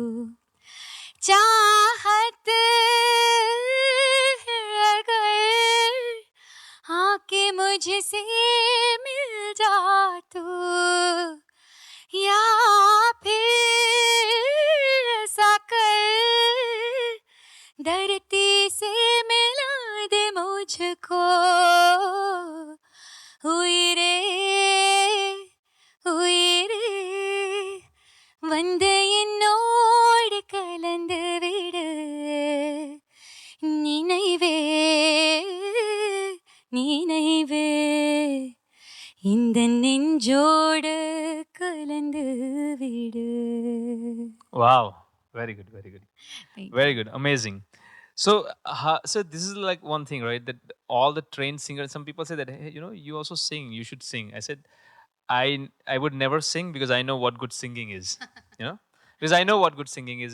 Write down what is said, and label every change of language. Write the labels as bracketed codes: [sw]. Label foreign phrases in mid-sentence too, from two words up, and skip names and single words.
[hi] चाहत है अगर आके मुझसे मिल जा तू या फिर ऐसा कर धरती से मिला दे मुझको हुई रे [ta] வந்து என்னோடு கலந்து விடு நினைவே இந்த நெஞ்சோடு கலந்து விடு [en] Wow. Very good. Thank Very good. Amazing. So, so this is like one thing, right? That all the trained singers, some people say that, hey, you also sing, you should sing. I said, I would never sing because I know what good singing is, because I know what good singing is.